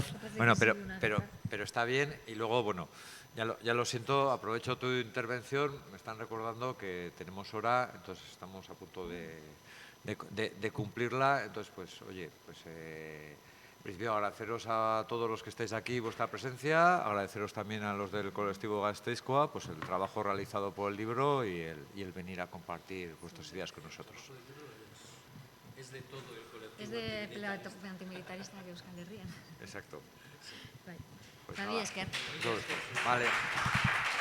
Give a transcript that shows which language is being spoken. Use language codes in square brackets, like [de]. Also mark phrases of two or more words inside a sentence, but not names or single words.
[es] Bueno, pero está bien y luego, bueno, ya lo siento, aprovecho tu intervención, me están recordando que tenemos hora, entonces estamos a punto de cumplirla, entonces pues oye, pues en principio agradeceros a todos los que estáis aquí vuestra presencia, agradeceros también a los del colectivo Gasteizkoa pues el trabajo realizado por el libro y el venir a compartir vuestras ideas con nosotros. Es de todo el colectivo. Es de plataforma antimilitarista de Euskal Herria. Exacto. [eu] Bai. [es] Pues Gabi nada, [eu] esker. [es] Vale.